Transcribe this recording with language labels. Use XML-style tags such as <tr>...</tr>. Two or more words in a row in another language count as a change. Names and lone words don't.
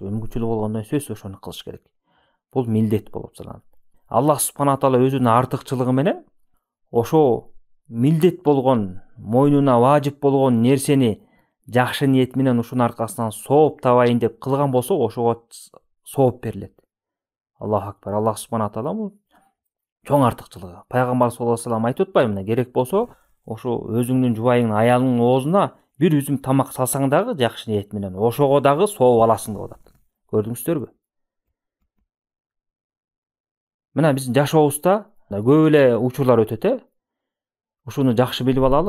<ky>Мүмкүнчүлүгү болгондон сөзсүз ошону кылыш керек. Бул милдет болуп саналат.</ky> <ar>الله سبحانه تعالى</ar> <ky>өзүнүн артыкчылыгы менен ошо милдет болгон, мойнуна важип болгон нерсени жакшы ниет менен ушунун аркасынан сооп табайын деп кылган болсо, ошого сооп берилет.</ky> <ar>الله أكبر. الله سبحانه تعالى</ar> <ky>чоң артыкчылыгы. Пайгамбар</ky> <ar>صلى الله عليه وسلم</ar> <ky>айтып атпаймы? Керек болсо, ошо өзүңдүн жубайыңдын аялыңдын оозуна бир үзүм тамак салсаң дагы жакшы ниет менен ошого дагы сооп аласың деп атат. Көрдүңүздөрбү? Мына биздин жашообузда көп эле учурлар өтөт, Ушуну жакшы билип алалы.</ky>